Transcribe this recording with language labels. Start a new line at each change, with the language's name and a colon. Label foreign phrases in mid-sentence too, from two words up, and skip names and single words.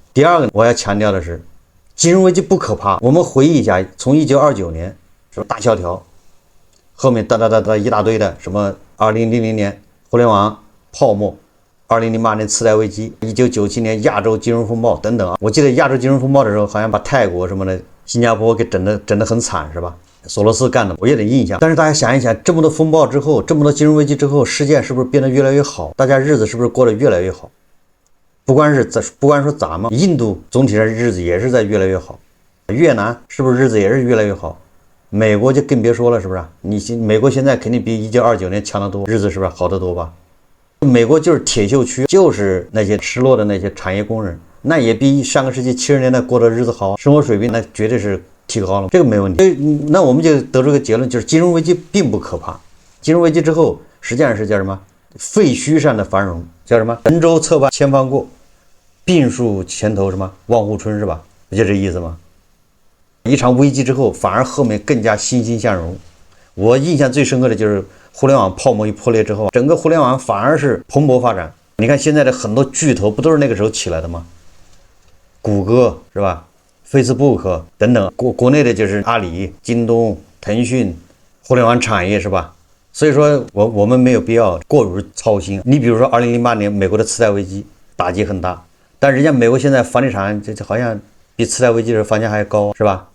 Chinese: 第二個，我要強調的是，金融危機不可怕。我們回憶一下，從1929年什麼大蕭條，後面噠一大堆的什麼2000年互聯網泡沫，2008年次貸危機，1997年亞洲金融風暴等等啊。我記得亞洲金融風暴的時候，好像把泰國什麼的、新加坡給整得很慘，是吧？索羅斯幹的，我有點印象。但是大家想一想，這麼多風暴之後，這麼多金融危機之後，世界是不是變得越來越好？大家日子是不是過得越來越好？不光說咱們，印度总体上日子也是在越来越好，越南是不是日子也是越来越好？美国就更別說了，是不是？美國現在肯定比1929年強得多，日子是不是好得多吧？美國就是鐵鏽區，就是那些失落的那些產業工人，那也比上個世紀70年代過的日子好，生活水平那絕对是提高了，這個沒問題。那我們就得出一個結論，就是金融危機並不可怕。金融危機之後，實際上是叫什麼？廢墟上的繁榮，叫什麼？神州側畔千帆過，病樹前頭什麼？望湖春，是吧？不就這意思嗎？一場危機之後，反而後面更加欣欣向榮。我印象最深刻的就是互联網泡沫一破裂之後，整個互联網反而是蓬勃发展。你看现在的很多巨头不都是那個時候起來的嗎？谷歌是吧？ Facebook 等等，國內的就是阿里、京東、騰訊，互聯網產業是吧？所以說我們沒有必要過於操心。你比如說2008年美國的次貸危機打擊很大，但人家美國現在房地產这好像比次貸危機的房價還高，是吧？